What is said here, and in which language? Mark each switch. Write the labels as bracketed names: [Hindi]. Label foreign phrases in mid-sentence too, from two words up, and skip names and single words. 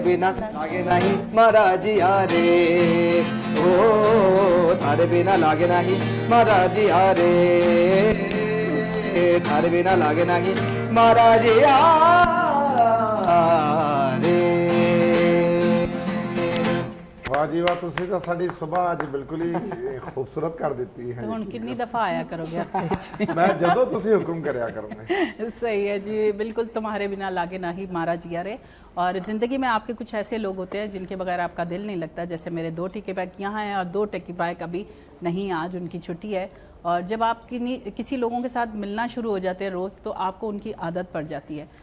[Hindi] बिना लागे नहीं महाराज यारे ओ थारे बिना लागे नहीं महाराज यारे थारे बिना लागे नहीं महाराज यारे वाह जी वाह, [Punjabi] ਤੁਸੀਂ ਤਾਂ ਸਾਡੀ ਸਵੇਰ ਅੱਜ ਬਿਲਕੁਲ ਹੀ ਖੂਬਸੂਰਤ ਕਰ ਦਿੱਤੀ ਹੈ। ਹੁਣ ਕਿੰਨੀ ਦਫਾ ਆਇਆ ਕਰੋਗੇ हफ्ते मैं ਜਦੋਂ ਤੁਸੀਂ ਹੁਕਮ ਕਰਿਆ ਕਰੋਗੇ। [Hindi] सही है जी, बिल्कुल तुम्हारे बिना लागे ना ही मारा जिया रे। और ज़िंदगी में आपके कुछ ऐसे लोग होते हैं जिनके बगैर आपका दिल नहीं लगता, जैसे मेरे 2 टिकी बैग यहाँ हैं और 2 टिकी बैग अभी नहीं, आज उनकी छुट्टी है। और जब आप किसी लोगों के साथ मिलना शुरू हो जाते हैं रोज़, तो आपको उनकी आदत पड़ जाती है।